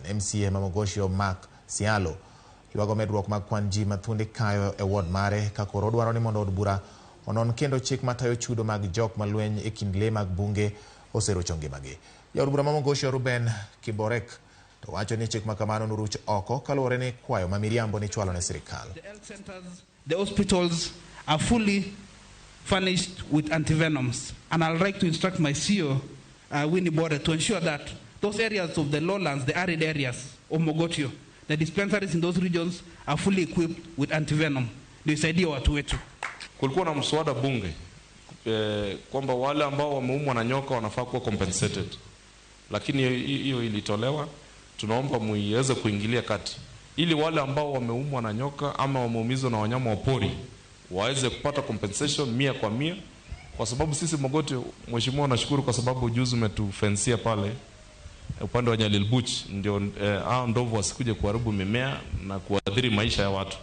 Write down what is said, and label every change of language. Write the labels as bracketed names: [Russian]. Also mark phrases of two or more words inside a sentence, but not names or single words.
[Luo (Kenya and Tanzania)] MCA Mamogosho Mark Sialo ywago medruok mag kwan ji mathuonde kayo e ward mare ka koro dwaro ni mondo od bura onon kendo chik matayo chudo mag jok malweny e kind le mag bunge oserocho ngimagi. Jaod bura Mamogosho Ruben Kiborek to wacho ni chik makamano noruch oko kaluwore ni kwayo ma miriambo ni chwalo ne sirikal. [English] The health centers, the hospitals are fully furnished with antivenoms, and I'd like to instruct my CEO, Winnie Border, to ensure that those areas of the lowlands, the arid areas of Mogotio, the dispensaries in those regions are fully equipped with antivenom. [Swahili] Ndio isaidia watu wetu. Kulikuwa na mswada bunge kwamba wale ambao wameumwa na nyoka wanafaa kuwa compensated, lakini hiyo ilitolewa. Tunaomba muiweze kuingilia kati ili wale ambao wameumwa na nyoka ama wameumizwa na wanyama wa pori waweze kupata compensation 100%, kwa sababu sisi Mogotio, mheshimiwa, nashukuru kwa sababu juzi umetufensia pale upande wa Nyalilbuch ndio hao ndovu wasikuje kuharibu mimea na kuadhiri maisha ya watu.